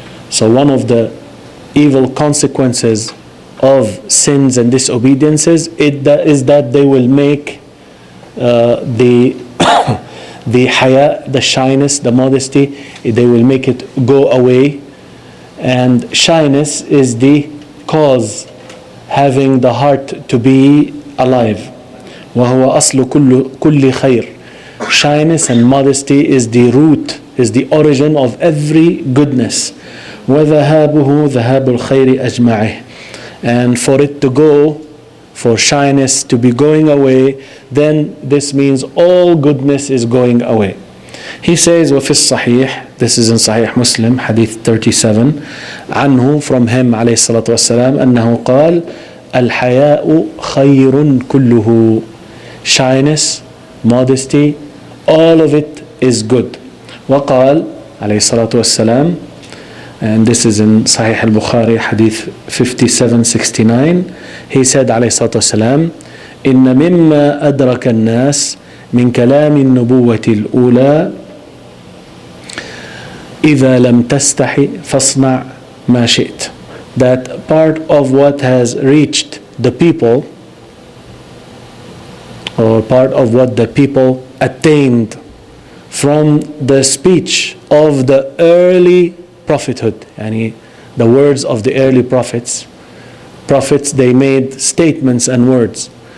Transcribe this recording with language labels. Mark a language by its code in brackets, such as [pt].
[en] So one of the evil consequences of sins and disobediences is that they will make the haya, the shyness, the modesty, they will make it go away. And shyness is the cause having the heart to be alive. [ar] وهو أصل كل خير. [en] Shyness and modesty is the root, is the origin of every goodness. [ar] وذهابه ذهاب الخير أجمعه. [en] And for it to go, for shyness to be going away, then this means all goodness is going away. He says, [ar] وفي الصحيح, [en] this is in Sahih Muslim, Hadith 37, [ar] عنه, [en] from him [ar] عليه الصلاة والسلام, أنه قال, الحياء خير كله. [en] Shyness, modesty, all of it is good. [ar] وقال عليه الصلاة والسلام, [en] and this is in Sahih al-Bukhari, Hadith 5769, he said [ar] عليه الصلاة والسلام, إن مما أدرك الناس من كلام النبوة الأولى إذا لم تستحي فاصنع ما شئت. [en] That part of what has reached the people, or part of what the people attained from the speech of the early prophethood, yani the words of the early prophets, they made statements and words.